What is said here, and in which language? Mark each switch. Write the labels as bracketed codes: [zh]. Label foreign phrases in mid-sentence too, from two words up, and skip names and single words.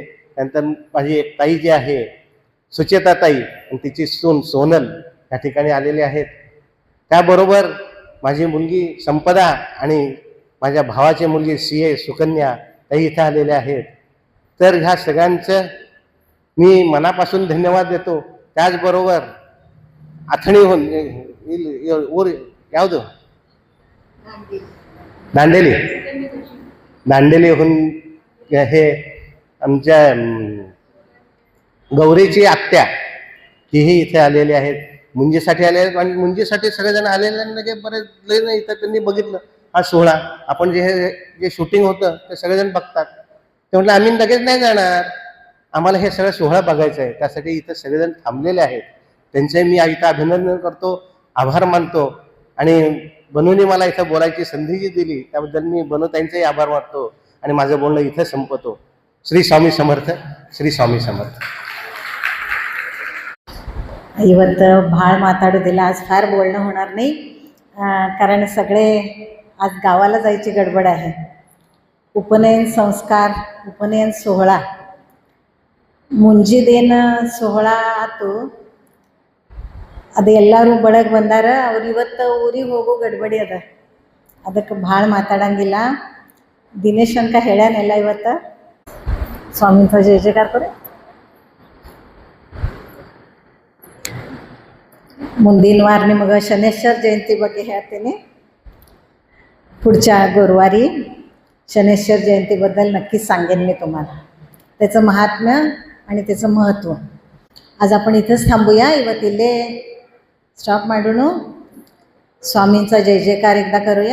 [mr] त्यानंतर माझी एक ताई जी आहे सुचेता ताई आणि तिची सून सोनल या ठिकाणी आलेले आहेत. त्याबरोबर माझी मुलगी संपदा आणि माझ्या भावाची मुलगी CA सुकन्या ताई इथं आलेल्या आहेत. तर ह्या सगळ्यांचं मी मनापासून धन्यवाद देतो. त्याचबरोबर ಅಥಣಿहून [kn] ಊರು ಯಾವುದು [mr] दांडेलीहून हे आमच्या गौरीची आत्या तीही इथे आलेली आहेत. मुंजीसाठी आले आहेत आणि मुंजीसाठी सगळेजण आलेले म्हणजे बरेच लय इथं त्यांनी बघितलं हा सोहळा. आपण जे शूटिंग होतं ते सगळेजण बघतात. ते म्हटलं आम्ही लगेच नाही जाणार, आम्हाला हे सगळं सोहळा बघायचं आहे. त्यासाठी इथं सगळेजण थांबलेले आहेत. त्यांचे मी इथं अभिनंदन करतो, आभार मानतो. आणि बनूने मला इथं बोलायची संधी जी दिली त्याबद्दल मी बनूताईंचेही आभार मानतो आणि माझं बोलणं इथं संपवतो. श्री स्वामी समर्थ. श्री स्वामी समर्थ. [kn] ಇವತ್ತು ಭಾಳ ಮಾತಾಡೋದಿಲ್ಲ. [mr] आज फार बोलणं होणार नाही, कारण सगळे आज गावाला जायची गडबड आहे. उपनयन संस्कार, उपनयन सोहळा [kn] ಮುಂಜಿದೇನು ಸೋಹಳ ಆತು. ಅದು ಎಲ್ಲರೂ ಬಳಗ ಬಂದಾರ. ಅವ್ರು ಇವತ್ತು ಊರಿಗೆ ಹೋಗೋ ಗಡ್ಬಡಿ ಅದ, ಅದಕ್ಕೆ ಭಾಳ ಮಾತಾಡಂಗಿಲ್ಲ. ದಿನೇಶ್ ಅಂಕ ಹೇಳ್ಯಾನೆಲ್ಲ ಇವತ್ತು. [mr] स्वामींचा जय जयकार करे. [kn] ಮುಂದಿನ ವಾರ ನಿಮಗೆ ಶನೇಶ್ವರ ಜಯಂತಿ ಬಗ್ಗೆ ಹೇಳ್ತೀನಿ. [mr] पुढच्या गुरुवारी शनेश्वर जयंतीबद्दल नक्कीच सांगेन मी तुम्हाला, त्याचं महात्म्य आणि त्याचं महत्त्व. आज आपण इथंच थांबूया. [kn] ಇವತ್ತಿಲ್ಲೇ स्टॉप ಮಾಡೋಣ. [mr] स्वामींचा जय जयकार एकदा करूया.